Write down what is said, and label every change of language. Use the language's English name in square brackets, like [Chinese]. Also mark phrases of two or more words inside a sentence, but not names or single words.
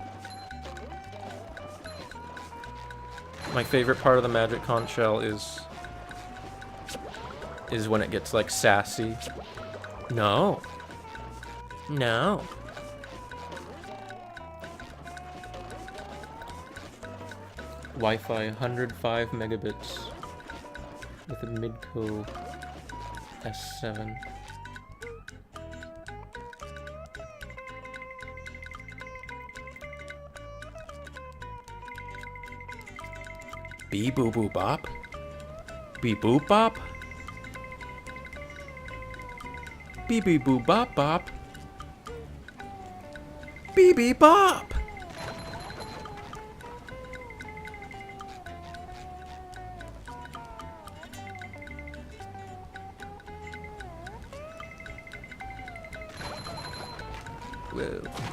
[English] My favorite part of the magic conch shell is when it gets like sassy. No. No. Wi-Fi 105 megabits with a Midco S7. Bee boo boo bop. Bee boop bop. Bee bee boo bop bop. Bee bee bop. Whoa.